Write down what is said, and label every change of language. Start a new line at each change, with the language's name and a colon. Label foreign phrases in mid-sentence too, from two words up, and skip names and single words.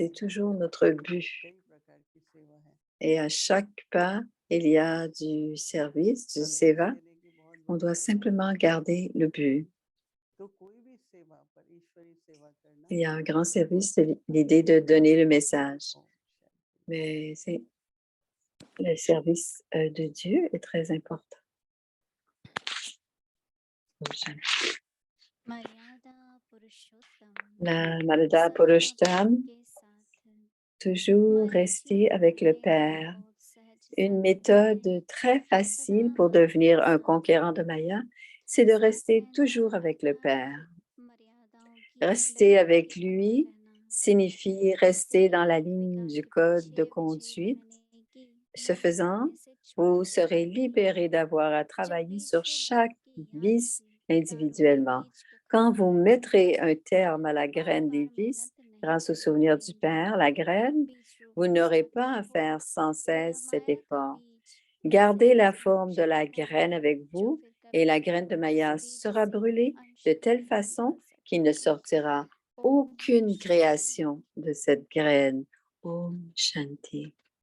French: c'est toujours notre but.
Hindi: कई प्रकार की सेवा है
French: Et à chaque pas, il y a du service, du
Hindi: संदेश
French: seva.
Hindi: देने की बहुत
French: On
Hindi: बड़ी
French: doit
Hindi: कृपा है
French: simplement garder le but.
Hindi: तो कोई भी सेवा पर ईश्वरी सेवा करना
French: Il y a un grand service, c'est l'idée de donner le message.
Hindi: ओम शांति
French: Mais le service de Dieu est très important.
Hindi: मर्यादा पुरुषोत्तम
French: La Malada Purushtam,
Hindi: सदा के साथ
French: toujours
Hindi: मैं
French: rester avec le
Hindi: जीवन
French: Père.
Hindi: बहुत सहज
French: Une
Hindi: साध्य है
French: méthode très
Hindi: सदा
French: facile pour
Hindi: आपके
French: devenir un conquérant de
Hindi: साथ
French: Maya, c'est de
Hindi: साथ
French: rester
Hindi: रहना
French: toujours avec le Père.
Hindi: अर्थात मर्यादाओं की
French: Rester
Hindi: लिमिट
French: avec
Hindi: के अंदर
French: lui
Hindi: रहना
French: signifie rester dans la
Hindi: एक
French: ligne
Hindi: विकार
French: du
Hindi: के
French: code de
Hindi: पीछे विजयी
French: conduite.
Hindi: बनने की
French: Ce
Hindi: मेहनत
French: faisant,
Hindi: करने से
French: vous
Hindi: छूट
French: serez
Hindi: जाएगी
French: libéré d'avoir à
Hindi: जब
French: travailler
Hindi: भी
French: sur chaque
Hindi: सौभाग्य की याद
French: vice
Hindi: से विकारों के
French: individuellement.
Hindi: बीज को
French: Quand
Hindi: खत्म
French: vous
Hindi: कर देंगे
French: mettrez un terme à la
Hindi: बार
French: graine des
Hindi: बार
French: vices,
Hindi: मेहनत नहीं
French: grâce au
Hindi: करनी
French: souvenir du
Hindi: पड़ेगी
French: Père, la graine,
Hindi: बीज
French: vous
Hindi: रोपण
French: n'aurez pas
Hindi: सार्थक
French: à
Hindi: हो
French: faire sans
Hindi: यह
French: cesse cet
Hindi: माया का
French: effort.
Hindi: बीज
French: Gardez la
Hindi: ऐसी
French: forme de la
Hindi: क्षमता है
French: graine avec
Hindi: जो
French: vous
Hindi: फिर
French: et
Hindi: कभी
French: la graine de Maya
Hindi: दूसरी
French: sera
Hindi: किसी का
French: brûlée
Hindi: अंश
French: de telle
Hindi: नहीं बन
French: façon qu'il ne
Hindi: सकती
French: sortira
Hindi: ओम
French: aucune
Hindi: शांति
French: création de cette graine.
Hindi: ओम शांति.